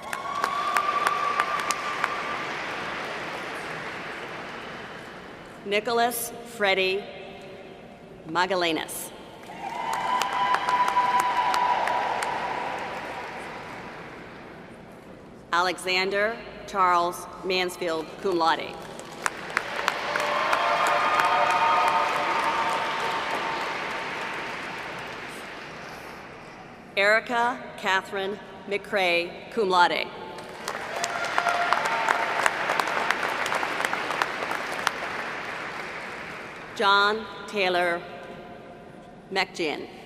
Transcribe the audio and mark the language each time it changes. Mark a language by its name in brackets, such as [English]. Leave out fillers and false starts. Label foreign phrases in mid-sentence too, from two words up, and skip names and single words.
[English] Nicholas Freddie Magallanes. Alexander Charles Mansfield, [Latin] cum laude. [English] Erica Catherine McCrae, [Latin] cum laude. [English] John Taylor McGinn.